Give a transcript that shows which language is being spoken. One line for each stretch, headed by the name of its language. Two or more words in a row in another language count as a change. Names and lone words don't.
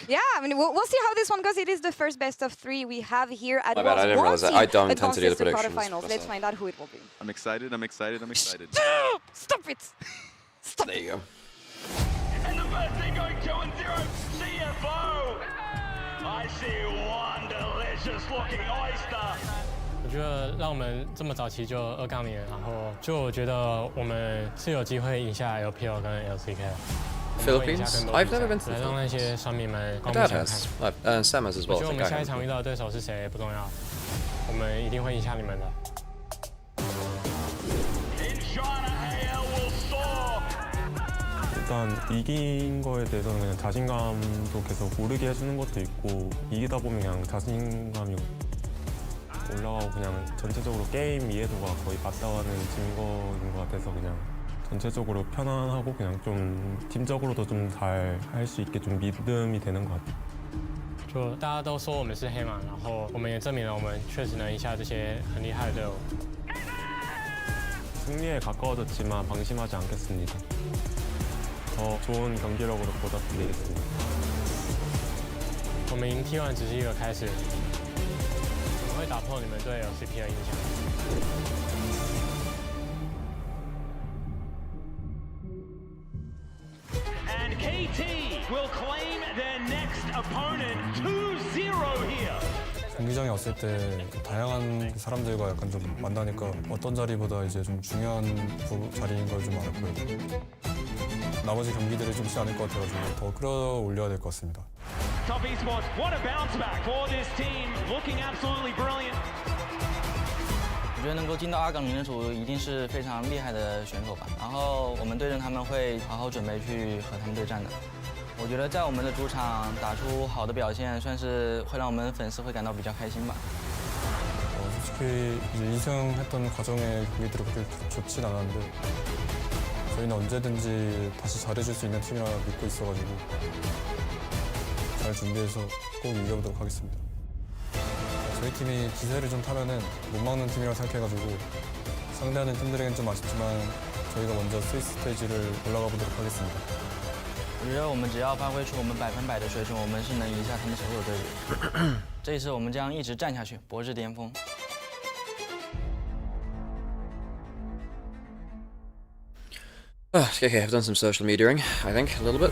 English: Yeah, I mean, we'll see how this one goes. It is the first best of 3 we have here at My bad, I didn't realize that. I don't intend to do the predictions. Quarterfinals. Let's find out who it will be. I'm excited. I'm excited. I'm excited. Stop it! Stop There you go. And the first thing going 2-0, CFO. I see one delicious looking oyster.
Chinese: 我觉得让我们这么早期就2杠0，然后就我觉得我们是有机会赢下 LPL 跟 LCK。
English: Philippines? I've never been to the
Chinese: 来让那些酸民们
English: My
Chinese: 公布
English: dad
Chinese: 想看。
English: has. Sam has as
Chinese: 我
English: well.
Chinese: 觉得我
English: I
Chinese: 们
English: think
Chinese: 下
English: I
Chinese: 一场
English: have.
Chinese: 遇到的对手是谁不重要，我们一定会赢下你们的。
English: In China, AL will soar.
Korean: 일단 이긴 거에 대해서는 그냥 자신감도 계속 오르게 해주는 것도 있고 이기다 보면 그냥 자신감이 올라가고 그냥 전체적으로 게임 이해도가 거의 맞닿아가는 증거인 것 같아서 그냥 전체적으로 편안하고 그냥 좀 팀적으로도 좀 잘 할 수 있게 좀 믿음이 되는 것 같아요.
Chinese: 就大家都说我们是黑马，然后我们也证明了我们确实能赢下这些很厉害的队伍。
Korean: 승리에 가까워졌지만 방심하지 않겠습니다. 더 좋은 경기력으로 보답드리겠습니다.
Chinese: 我们赢 T1 只是一个开始，我们会打破你们对 LCP 的印象。
English: And KT will claim their next opponent 2-0 here.
Korean: 경기장에 왔을 때 다양한 사람들과 약간 좀 만나니까 어떤 자리보다 이제 좀 중요한 자리인 걸 좀 알았고요. 나머지 경기들이 좀 쉽지 않을 것 같아가지고 더 끌어올려야 될 것 같습니다.
English: Top esports, what a bounce back for this team, looking absolutely brilliant.
Chinese: 我觉得能够进到2杠0的组一定是非常厉害的选手吧。然后我们对阵他们会好好准备去和他们对战的。我觉得在我们的主场打出好的表现，算是会让我们粉丝会感到比较开心吧。
Korean: 솔직히 이제 2승했던 과정의 경기들이 그렇게 좋진 않았는데 저희는 언제든지 다시 잘해줄 수 있는 팀이라 믿고 있어가지고 잘 준비해서 꼭 이겨보도록 하겠습니다. 저희 팀이 기세를 좀 타면은 못 막는 팀이라고 생각해가지고 상대하는 팀들에겐 좀 아쉽지만 저희가 먼저 스위스 스테이지를 올라가 보도록 하겠습니다.
Chinese: 我觉得我们只要发挥出我们100%的水准，我们是能赢下他们所有队伍。这一次我们将一直战下去，博至巅峰。
English: Okay, I've done some social mediaing, I think, a little bit.